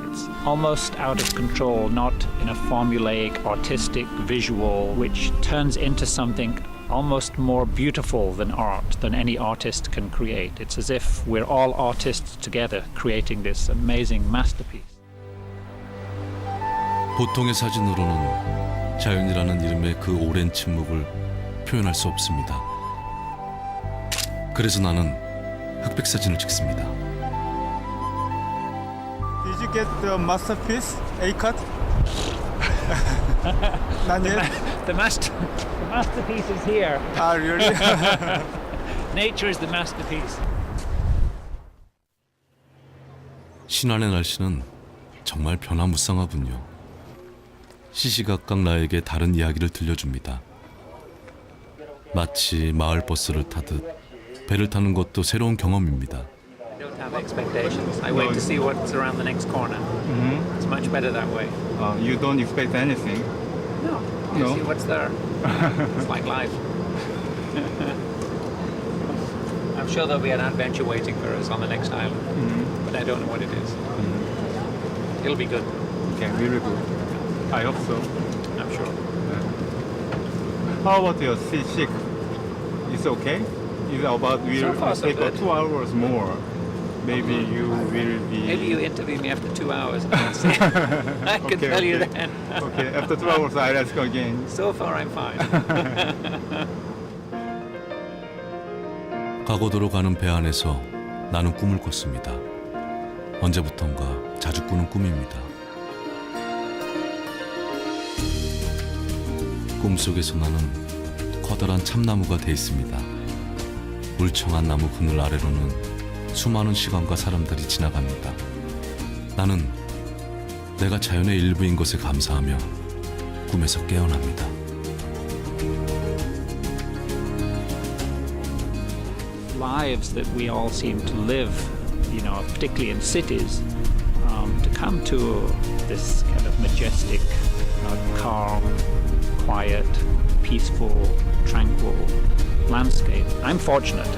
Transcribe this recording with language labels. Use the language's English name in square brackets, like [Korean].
[English] It's almost out of control, not in a formulaic, artistic visual, which turns into something almost more beautiful than art, than any artist can create. It's as if we're all artists together creating this amazing masterpiece. [Korean] 보통의 사진으로는 자연이라는 이름의 그 오랜 침묵을 표현할 수 없습니다. 그래서 나는 흑백 사진을 찍습니다. [English] Did you get the masterpiece A cut? Not yet. The masterpiece is here. Ah, really? Nature is the masterpiece. [Korean] 신안의 날씨는 정말 변화무쌍하군요. 시시각각 나에게 다른 이야기를 들려줍니다. 마치 마을 버스를 타듯 배를 타는 것도 새로운 경험입니다. [English] I don't have expectations. I wait to see what's around the next corner. It's much better that way. You don't expect anything? No. You see what's there. It's like life. I'm sure there'll be an adventure waiting for us on the next island, but I don't know what it is. It'll be good. Okay, really good. I hope so. I'm sure. How about your seasick? It's okay? It's about So far, so take good. 2 hours more. Maybe you will be. Maybe you interview me after 2 hours. And see. I can tell you then. Okay, after 2 hours I'll ask again. So far, I'm fine. [Korean] 가고도로 가는 배 안에서 나는 꿈을 꿨습니다. 언제부턴가 자주 꾸는 꿈입니다. 꿈속에서 나는 커다란 참나무가 돼 있습니다. 울청한 나무 그늘 아래로는 수많은 시간과 사람들이 지나갑니다. 나는 내가 자연의 일부인 것에 감사하며 꿈에서 깨어납니다. [English] Lives that we all seem to live, particularly in cities, to come to this kind of majestic, calm, quiet, peaceful, tranquil landscape. I'm fortunate.